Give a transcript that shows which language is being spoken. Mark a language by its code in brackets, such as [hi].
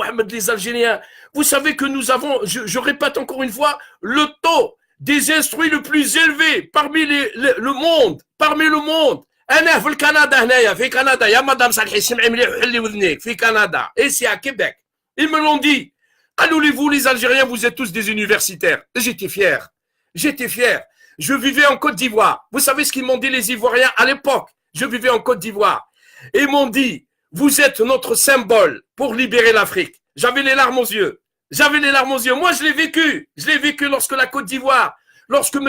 [fr] Les Algériens, vous savez que nous avons, je répète encore une fois, le taux des instruits le plus élevé parmi le monde. [ar] أنا في الكندا هنايا في كندا يا مدام صالحي سمعي مليح وحلي وذنيك في كندا [fr] ici à Québec. Ils me l'ont dit. [ar] قالوا لي [fr] vous les Algériens vous êtes tous des universitaires. J'étais fier. Je vivais en Côte d'Ivoire. Vous savez ce qu'ils m'ont dit les Ivoiriens à l'époque. Je vivais en Côte d'Ivoire. Et ils m'ont dit vous êtes notre symbole pour libérer l'Afrique. J'avais les larmes aux yeux. Moi, je l'ai vécu lorsque la Côte d'Ivoire, lorsque M.